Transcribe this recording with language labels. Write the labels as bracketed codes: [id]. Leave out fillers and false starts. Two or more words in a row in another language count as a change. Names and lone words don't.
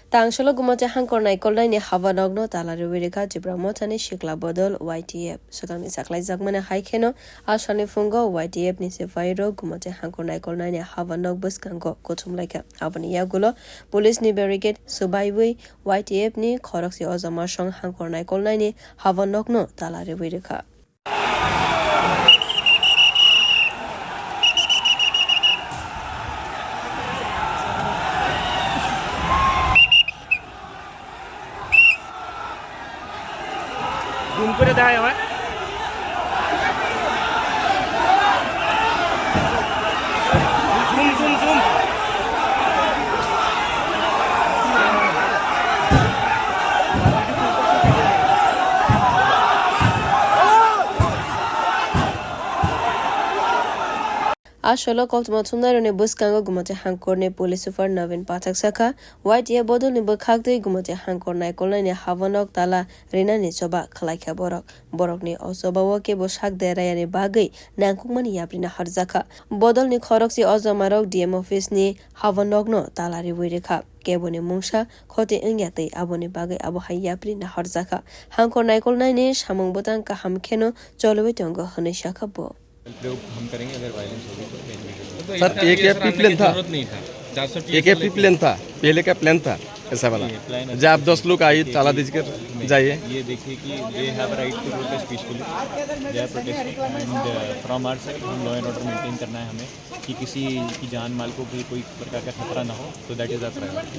[trp] Tangshalo Gomati hangkhor naikolnai ni habanogno tala riwi rikha jibra motani shikla bodol YTF sotangni saklai jakmane haikheno ashani fungo YTF ni sefairo Gomati hangkhor naikolnai ni habanog buskango kochumlaika abani yagulo police ni barricade subaiwi YTF ni khoroksi ozama song hangkhor naikolnai ni habanogno tala riwi rikha [bn] zoom করে দেখায় হয় zoom [trp] Asholo called Motumna ne buskango Gomati hangkhor ne [en] police super [trp] Navin Pathak Saka YTF bodol ni bukhagde Gomati hangkhor naikolnai ni habanog tala rina ni choba khlaikha borok ni osobawo ke boshak deraya ni bagai nangkukmani yaprina harjaka bodol ni khoroksi ozamarok [en] DM office [trp] ni habanogno tala riwi rikha keboni mungsa khote ingyate aboni bagai abo hayapri na harjaka hangkhor naikolnai ni samung botang ka hamkheno cholwe tongo hone shaka bo [hi] हम करेंगे अगर वायलेंस होगी तो सर एक एपी प्लान था जरूरत नहीं था 400 एक एपी प्लान था पहले का प्लान था ऐसा वाला जब आप 10 लोग आइए ताला दीजिए जाइए ये देखिए कि [en] they have right to protest peacefully they are protesting and from our side [hi] हम [en] law and order maintain [hi] करना है हमें कि किसी की जान माल को भी कोई प्रकार का खतरा ना हो तो [en] that is our priority